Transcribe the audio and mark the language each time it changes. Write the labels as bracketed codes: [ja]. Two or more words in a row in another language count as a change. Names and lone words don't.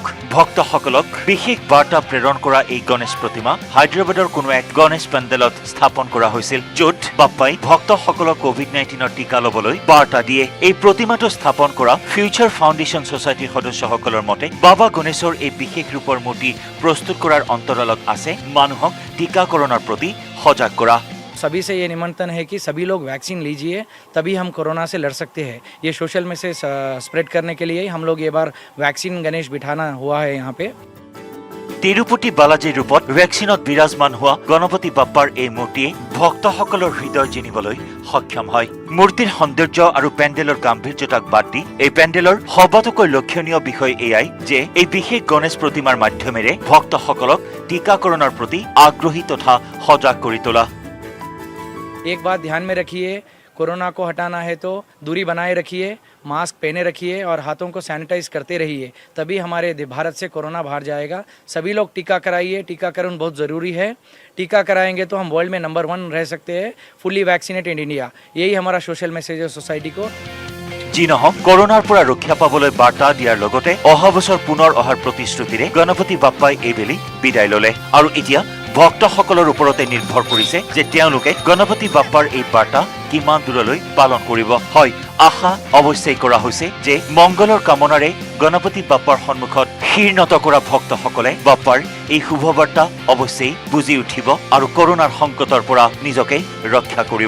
[as] ভক্তসকলক বিশেষ বাৰ্তা প্ৰেৰণ কৰা এই গণেশ প্ৰতিমা হায়দৰাবাদৰ কোনো এক গণেশ পেণ্ডেলত স্থাপন কৰা হৈছিল, য'ত বাপ্পাই ভক্তসকলক কোভিড-19 টিকা ল'বলৈ বাৰ্তা দিয়ে। এই প্ৰতিমাটো স্থাপন কৰা ফিউচাৰ ফাউণ্ডেশ্যন ছ'চাইটিৰ সদস্যসকলৰ মতে বাবা গণেশৰ এই বিশেষ ৰূপৰ মূৰ্তি প্ৰস্তুত কৰাৰ অন্তৰালত আছে মানুহক টিকাকৰণৰ প্ৰতি সজাগ কৰা। [hi] सभी से ये निमंत्रण है कि सभी लोग वैक्सीन लीजिए, तभी हम कोरोना से लड़ सकते हैं। ये [en] social message [hi] स्प्रेड करने के लिए हम लोग ये बार वैक्सीन गणेश बिठाना हुआ है यहाँ पे। [as] তিৰুপতি বালাজীৰ ৰূপত ভেকচিনত বিৰাজমান হোৱা গণপতি বাপ্পাৰ এই মূৰ্তিয়ে ভক্তসকলৰ হৃদয় জিনিবলৈ সক্ষম হয়। মূৰ্তিৰ সৌন্দৰ্য আৰু পেণ্ডেলৰ গাম্ভীৰ্যতাক বাদ দি এই পেণ্ডেলৰ সবাতোকৈ লক্ষণীয় বিষয় এয়াই যে এই বিশেষ গণেশ প্ৰতিমাৰ মাধ্যমেৰে ভক্তসকলক টিকাকৰণৰ প্ৰতি আগ্ৰহী তথা সজাগ কৰি তোলা। [hi] एक बात ध्यान में रखिए, कोरोना को हटाना है तो दूरी बनाए रखिए, मास्क पहने रखिए और हाथों को सैनिटाइज करते रहिए, तभी हमारे भारत से कोरोना बाहर जाएगा। सभी लोग टीका कराइए, टीकाकरण बहुत ज़रूरी है। टीका कराएंगे तो हम वर्ल्ड में नंबर 1 रह सकते हैं, [en] fully vaccinated India. [hi] यही हमारा [en] social message [hi] है सोसाइटी को। [as] যি নহওক কৰোনাৰ পৰা ৰক্ষা পাবলৈ বাৰ্তা দিয়াৰ লগতে অহা বছৰ পুনৰ অহাৰ প্ৰতিশ্ৰুতিৰে গণপতি বাপ্পাই এইবেলি বিদায় ল'লে আৰু এতিয়া ভক্তসকলৰ ওপৰতে নিৰ্ভৰ কৰিছে যে তেওঁলোকে গণপতি বাপ্পাৰ এই বাৰ্তা কিমান দূৰলৈ পালন কৰিব। হয়, আশা অৱশ্যেই কৰা হৈছে যে মংগলৰ কামনাৰে গণপতি বাপ্পাৰ সন্মুখত শিৰ নত কৰা ভক্তসকলে বাপ্পাৰ এই শুভবাৰ্তা অৱশ্যেই বুজি উঠিব আৰু কৰোনাৰ সংকটৰ পৰা নিজকে ৰক্ষা কৰিব।